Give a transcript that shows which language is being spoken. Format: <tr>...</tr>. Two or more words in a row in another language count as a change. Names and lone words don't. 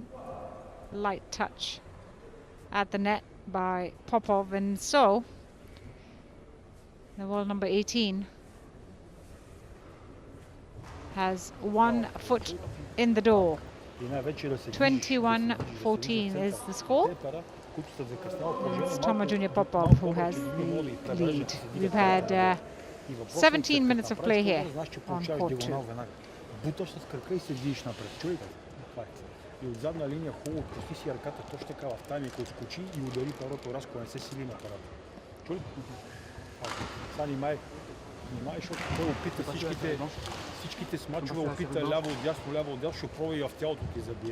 <en>Light touch at the net by Popov, and so the world number 18 has 1 foot in the door. 21-14 is the score. It's Toma Junior Popov who has the lead. We've had 17 minutes of play here on court 2.</en> <bg>И от задна линия хубаво пусти си ръката точно така в тайминг, отскочи и удари перото раз, кога не се сили на парата. Чули? Сега внимай, защото той опита всичките смачове, опита ляво от дясно, ще пробва и в тялото ти забие.</bg>